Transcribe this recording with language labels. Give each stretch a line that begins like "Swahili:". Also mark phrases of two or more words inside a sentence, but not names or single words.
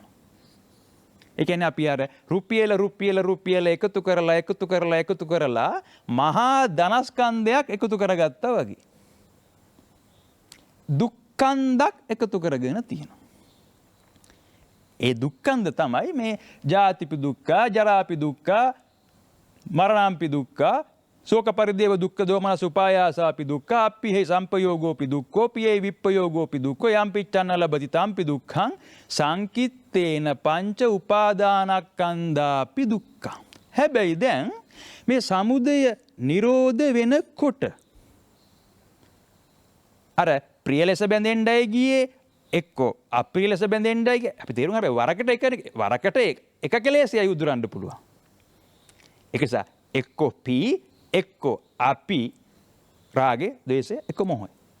Sinhala: ඒ කියන්නේ අපි අර රුපියල එකතු කරලා මහා ධනස්කන්ධයක් එකතු කරගත්තා වගේ. දුක්ඛන්දක් එකතු කරගෙන තියෙනවා. ඒ දුක්ඛන්ද තමයි මේ
Pali: ජාතිපි දුක්ඛ, ජරාපි දුක්ඛ, මරණාපි දුක්ඛ, ශෝක පරිදේව දුක්ඛ, දෝමනස උපායාසාපි දුක්ඛ, අප්පිහි සම්පයෝගෝපි දුක්ඛෝ, පියේ විප්පයෝගෝපි දුක්ඛෝ, යම් පිච්ඡන්න ලබති තම්පි දුක්ඛං සංකිත්තේන පංච උපාදානස්කන්ධාපි දුක්ඛං.
Sinhala: හැබැයි දැන් මේ සමුදය නිරෝධ වෙනකොට අර ප්‍රිය ලෙස බැඳෙන්නයි ගියේ, එක්කෝ අප්‍රිය ලෙස බැඳෙන්නයි ගියේ. අපි තේරුම් ගන්න වරකට එක කෙලෙසයි උදුරන්න පුළුවන්. ඒක නිසා එක්කෝ පී, එක්කෝ අපි, රාගේ, ද්වේෂය, එක්කෝ මොහොය.